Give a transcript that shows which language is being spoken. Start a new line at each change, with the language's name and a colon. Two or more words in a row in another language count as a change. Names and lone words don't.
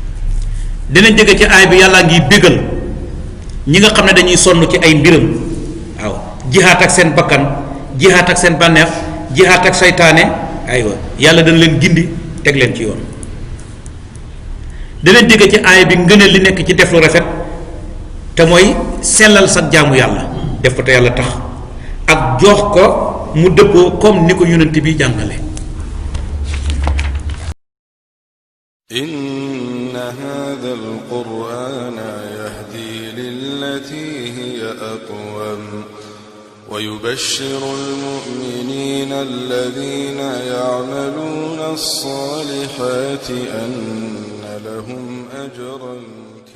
Wolof: dinañ déggee ci aaya bi yàllaa ngi bégal ñi nga xam ne dañuy sonn ci ay mbiram waaw jihaat ak seen bakkan jihaat ak seen bànneex jihaat ak saytaane aywa yàlla dana leen gindi teg leen ci yoon. danañ dégg ci aaya bi ngëneel li nekk ci def lu rafet te mooy sellal sa jaamu yàlla def ko te yàlla tax ak jox ko mu dëppoo comme ni ko yonent bi jàngale.
Arabic: إن هذا القرآن يهدي للتي هي أقوم ويبشر المؤمنين الذين يعملون الصالحات أن لهم أجرا